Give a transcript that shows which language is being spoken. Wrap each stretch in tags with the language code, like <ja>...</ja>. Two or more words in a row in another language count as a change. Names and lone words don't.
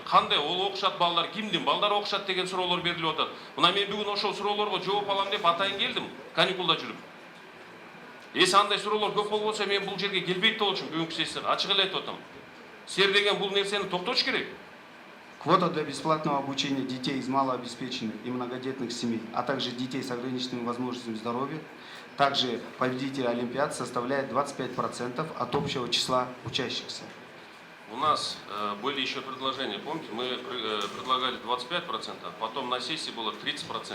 <ky>Кандай ол окушат балдар, кимдин балдары окушат деген суроолор берилип атат. Мына мен бүгүн ошол суроолорго жооп алам деп атайын келдим, каникулда жүрүп. Эс андай суроолор көп болбосо мен бул жерге келбейт болчумун бүгүнкү сессияга. Ачык эле айтып атам. Силер деген бул нерсени токтош керек.</ky> <ru>Квота для бесплатного обучения детей из малообеспеченных и многодетных семей, а также детей с ограниченными возможностями здоровья, также победители Олимпиад составляет 25% от общего числа учащихся. У нас были еще предложения, помните, мы предлагали 25%, потом на сессии было 30%.</ru>